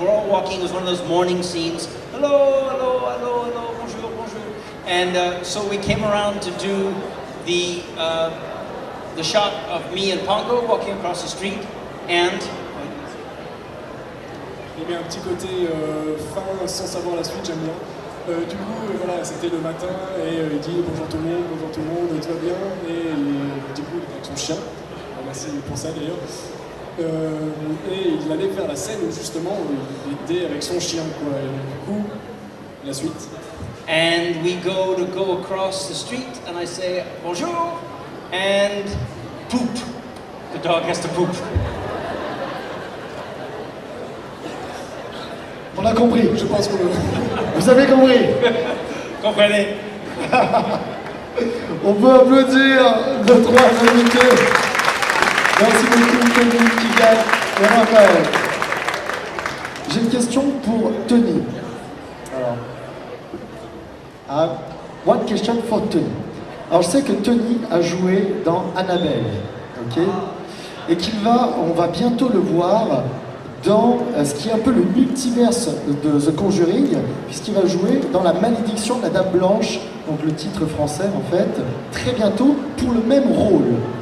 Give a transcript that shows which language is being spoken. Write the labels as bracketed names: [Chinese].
[English] We're all walking. It was one of those morning scenes. Hello, hello, hello, hello, [French] bonjour, bonjour. [English] And so we came around to do the shot of me and Pongo walking across the street, and [French] Il met un petit côté fin sans savoir la suite, j'aime bien. Du coup, voilà, c'était le matin et il dit bonjour tout le monde, tout va bien. Et du coup, il est avec son chien. Merci pour ça d'ailleurs. Et il allait vers la scène où justement il était avec son chien, quoi. Et du coup, la suite. [English] and we go across the street, and I say bonjour, and poop. The dog has to poop. [French] On a compris. Je pense que Vous avez compris. Comprenez? On peut applaudir nos trois invités. Merci beaucoup, Tony, qui gagne et Raphaël. J'ai une question pour Tony. Alors, [English] one question for Tony. [French] Alors, je sais que Tony a joué dans Annabelle, ok? Et on va bientôt le voir dans ce qui est un peu le multiverse de The Conjuring, puisqu'il va jouer dans La Malédiction de la Dame Blanche, donc le titre français en fait, très bientôt pour le même rôle.